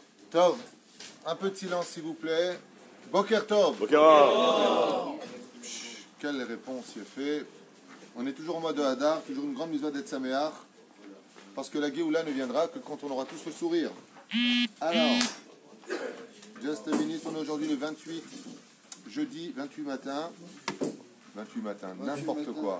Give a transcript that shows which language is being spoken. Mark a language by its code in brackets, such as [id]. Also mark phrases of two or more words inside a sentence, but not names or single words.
[fr] Tov, un peu de silence s'il vous plaît. [he] בוקר טוב. Boker. [fr] Quelle réponse il est fait. On est toujours en mode Hadar, toujours une grande mitzvah d'être Saméach, parce que la Géoula ne viendra que quand on aura tous le sourire. Alors, [en] just a minute, [fr] on est aujourd'hui le 28, jeudi 28 matin, n'importe quoi.